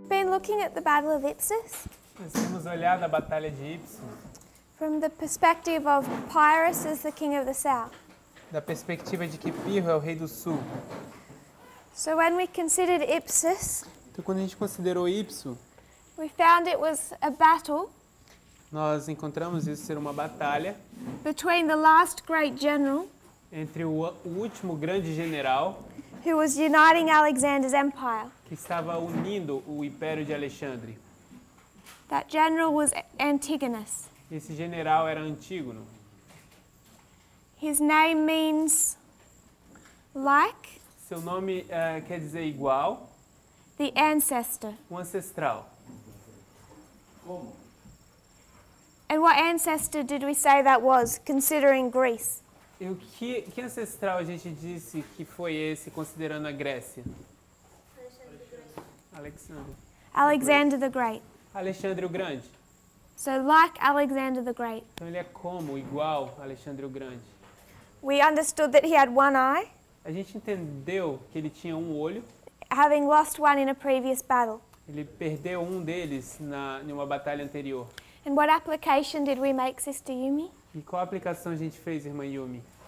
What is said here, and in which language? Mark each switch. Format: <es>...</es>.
<en>looking at the Battle of Ipsus</en> <pt>Nós temos olhado a Batalha de Ipsos</pt> <en>from the perspective of Pyrrhus as the king of the south.</en> <pt>da perspectiva de que Pirro é o rei do sul.</pt> <en>So when we considered Ipsus,</en> <pt>Então, quando a gente considerou Ipso,</pt> <en>we found it was a battle</en> <pt>nós encontramos isso ser uma batalha</pt> <en>between the last great general</en> <pt>entre o último grande general</pt> <en>who was uniting Alexander's empire.</en> <pt>que estava unindo o Império de Alexandre.</pt> <en>That general was Antigonus.</en> <pt>Esse general era Antígono.</pt> <en>His name means like,</en> <pt>Seu nome quer dizer igual,</pt> <en>the ancestor.</en> <pt>um ancestral.</pt> <en>And what ancestor did we say that was, considering Greece?</en> <pt>E o que ancestral a gente disse que foi esse, considerando a Grécia? Alexandre.</pt> <en>Alexander the Great.</en> <pt>Alexandre o Grande.</pt> <en>So like Alexander the Great.</en> <pt>Então ele é como, igual a Alexandre o Grande.</pt> <en>We understood that he had one eye,</en> <pt>A gente entendeu que ele tinha um olho,</pt> <en>having lost one in a previous battle.</en> <pt>ele perdeu um deles em uma batalha anterior.</pt> <en>And what application did we make, Sister Yumi?</en> <pt>E qual aplicação a gente fez, irmã Yumi?</pt>